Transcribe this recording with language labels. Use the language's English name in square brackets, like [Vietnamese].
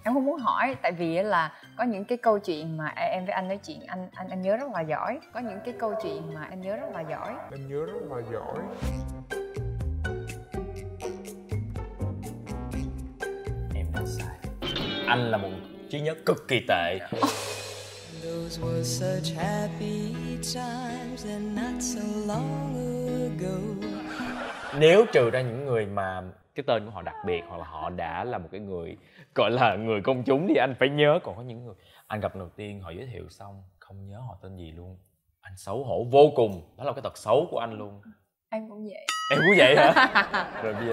[Vietnamese] Em không muốn hỏi, tại vì là có những cái câu chuyện mà em với anh nói chuyện, anh nhớ rất là giỏi. Có những cái câu chuyện mà em nhớ rất là giỏi. Em nhớ rất là giỏi. Em đã sai. Anh là một trí nhớ cực kỳ tệ. [English] Those were such happy times and not so long ago. [Vietnamese] Nếu trừ ra những người mà cái tên của họ đặc biệt, hoặc là họ đã là một cái người gọi là người công chúng thì anh phải nhớ. Còn có những người anh gặp đầu tiên họ giới thiệu xong không nhớ họ tên gì luôn, anh xấu hổ vô cùng. Đó là cái tật xấu của anh luôn. Em cũng vậy. Em cũng vậy hả? Rồi bây giờ